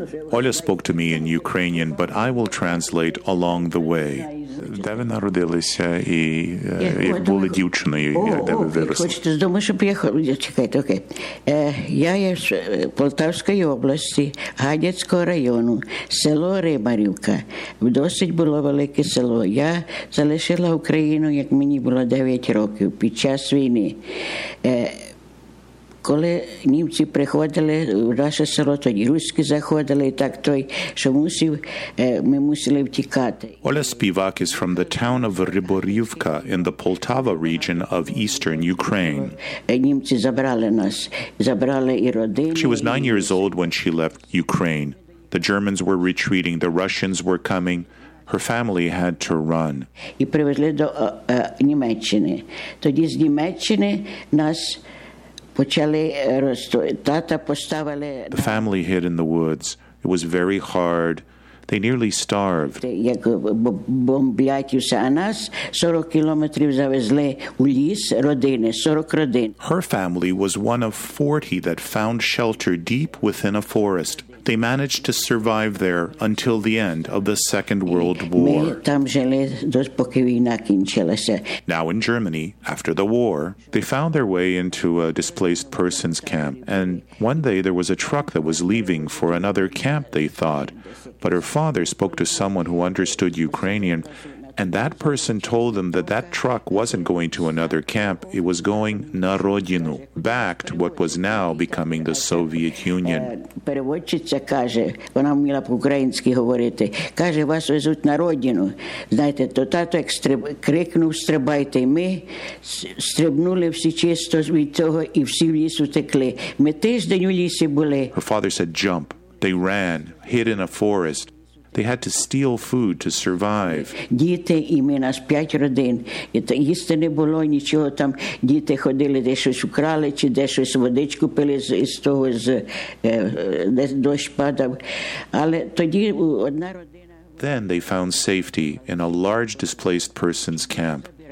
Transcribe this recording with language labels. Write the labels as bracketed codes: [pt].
[en] Оля spoke to me in Ukrainian, but I will translate along the way. [uk] Де ви народилися і як були дівчиною, де ви виросли? Хочете з дому, щоб я... Чекайте, окей. Я є з Полтавської області, Гадяцького району, село Рибарівка. Досить було велике село. Я залишила Україну, як мені було 9 років, під час війни. Коли німці приходили в наше село, тоді руські заходили, і так той, що мусив, ми мусили втікати. [en] Оля Співак is from the town of Ryborivka in the Poltava region of eastern Ukraine. [uk] Німці забрали нас, забрали і родину. [en] She was 9 years old when she left Ukraine. The Germans were retreating, the Russians were coming. Her family had to run. [uk] І привезли до Німеччини. Тоді з Німеччини нас... [en] The family hid in the woods. It was very hard. They nearly starved. [uk] Як бомблять усе, а нас 40 кілометрів завезли у ліс родини, 40 родин. [en] Her family was one of 40 that found shelter deep within a forest. They managed to survive there until the end of the Second World War. [uk] Ми там жили, поки війна кінчилася. [en] Now in Germany, after the war, they found their way into a displaced persons camp. And one day there was a truck that was leaving for another camp, they thought. But her father spoke to someone who understood Ukrainian, and that person told them that that truck wasn't going to another camp, it was going [uk] на родину, [en] back to what was now becoming the Soviet Union. [uk] Переводчиця каже, вона вміла по-українськи говорити, каже, вас везуть на родину. Знаєте, то тато як крикнув, стрибайте, і ми стрибнули всі чисто від цього, і всі в ліс утекли. Ми тиждень у лісі були. [en] Her father said, jump. They ran, hid in a forest. They had to steal food to survive. [uk] Діти і ми, нас п'ять родин. Їсти не було, нічого там. Діти ходили, де щось украли, чи де щось водичку пили з того, де дощ падав. Але тоді одна родина... [en] Then they found safety in a large displaced person's camp.